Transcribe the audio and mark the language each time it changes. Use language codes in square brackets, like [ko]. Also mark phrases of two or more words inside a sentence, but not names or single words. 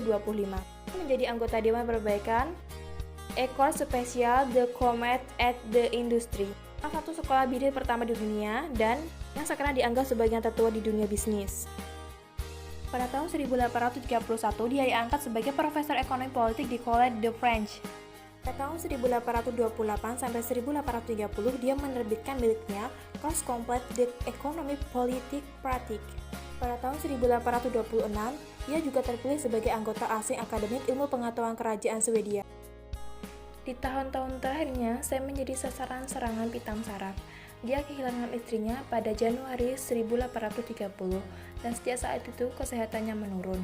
[id] Menjadi anggota Dewan Perbaikan École Spéciale de Commerce et d'Industrie, salah satu sekolah bidik pertama di dunia dan yang sekarang dianggap sebagai yang tertua di dunia bisnis. Pada tahun 1831, dia diangkat sebagai profesor ekonomi politik di Collège de France. Pada tahun 1828 sampai 1830, dia menerbitkan miliknya Cours complet d'économie politique pratique. Pada tahun 1826, ia juga terpilih sebagai anggota asing Akademik Ilmu Pengetahuan Kerajaan Swedia. Di tahun-tahun terakhirnya, saya menjadi sasaran serangan pitam saraf. Dia kehilangan istrinya pada Januari 1830 dan sejak saat itu kesehatannya menurun.